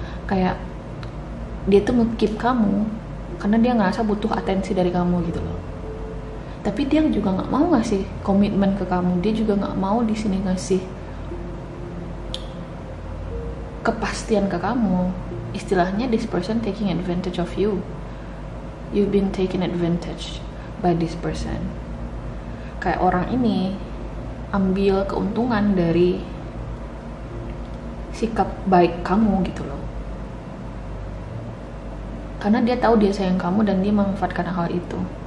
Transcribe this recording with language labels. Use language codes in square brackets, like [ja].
[id] Kayak dia tuh nge-keep kamu karena dia ngerasa butuh atensi dari kamu gitu loh. Tapi dia juga nggak mau ngasih komitmen ke kamu. Dia juga nggak mau di sini ngasih kepastian ke kamu. Istilahnya, [en] this person taking advantage of you. You've been taken advantage by this person. [id] Kayak orang ini ambil keuntungan dari sikap baik kamu gitu loh. Karena dia tahu dia sayang kamu dan dia memanfaatkan hal itu.